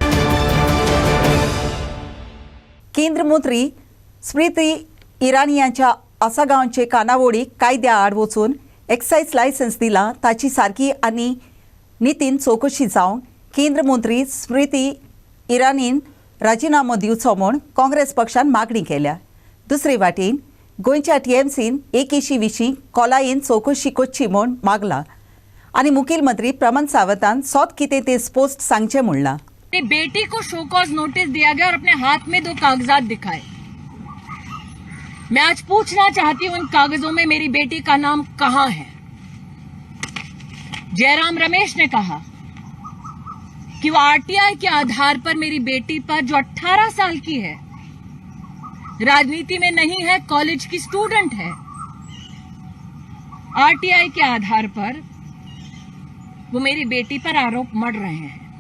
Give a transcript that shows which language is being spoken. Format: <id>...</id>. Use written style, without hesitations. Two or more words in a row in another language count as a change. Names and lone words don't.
<kok>केंद्र मंत्री स्मृती इराणी यांच्या आसागांवचे कानावळी कायद्या आड वचून एक्सायज लायसन्स दिला ताची सारकी आनी नितीन चौकशी जावंक केंद्र मंत्री स्मृती इराणीन राजिनामो दिवचो म्हूण काँग्रेस पक्षान मागणी केल्या. दुसरे वाटेन गोंयच्या TMCन एकेशी विशीं कोलायेन चौकशी करची म्हूण मागला आनी मुखेल मंत्री प्रमोद सावंतान सोत कितें तें स्पष्ट सांगचें म्हणलां.</kok> <hi>बेटी को</hi> <en>show cause notice</en> <hi>दिया गया और अपने हाथ में 2 कागजात दिखाए. मैं आज पूछना चाहती हूं उन कागजों में मेरी बेटी का नाम कहां है. जयराम रमेश ने कहा कि वो RTI के आधार पर मेरी बेटी पर जो 18 साल की है, राजनीति में नहीं है, कॉलेज की स्टूडेंट है, RTI के आधार पर वो मेरी बेटी पर आरोप मढ़ रहे हैं.</hi>